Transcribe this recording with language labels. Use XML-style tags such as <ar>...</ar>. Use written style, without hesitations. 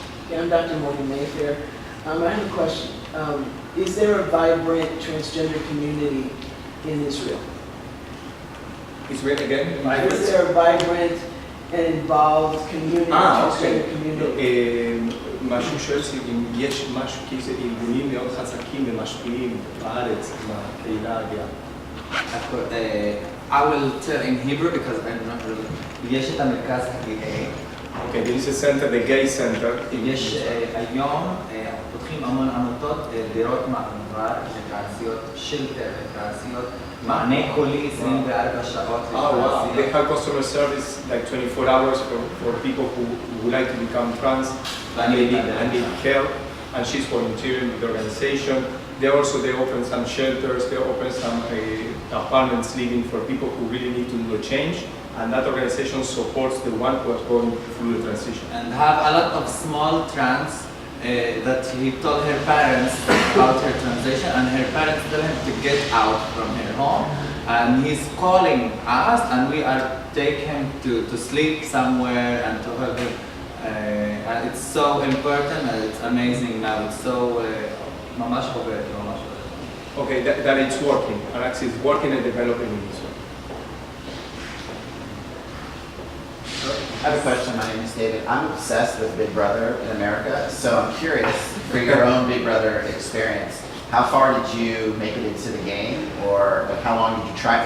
<en>Yeah, I'm Dr. Morgan Mayfair. I have a question. Is there a vibrant transgender community in Israel? Israel again? Is there a vibrant and involved community, transgender community?</en> <he>משהו שואל אם יש משהו, כי זה ארגונים מאוד חזקים ומשפיעים בארץ, בקהילה הגאה.</he> <en>I will tell in Hebrew because I'm not really.</en> <he>יש את המרכז הגאה.</he> <en>Okay, there is a center, the gay center.</en> <he>יש היום פותחים המון עמותות, דירות מעבר לטרנסיות, שילטר לטרנסיות, מענה קולי 24 שעות</he> <en>Oh wow, they</en> <he>לטרנסיות.</he> <en>have customer service like 24 hours for people who would like to become trans and need help, and she's volunteering with the organization. They open some shelters, they open some apartments living for people who really need to do a change, and that organization supports the one who is going through the transition. And have a lot of small trans that he told her parents about her transition, and her parents tell him to get out from her home. And he's calling us, and we are taking him to sleep somewhere and to help him. And it's so important, and it's amazing now. It's so</en> <he>ממש עובד, ממש עובד.</he> <en>Okay, that it's working. Actually, it's working and developing in this way. I have a question. My name is David. I'm obsessed with Big Brother in America, so I'm curious for your own Big Brother experience. How far did you make it into the game, or like, how long did you try?</en>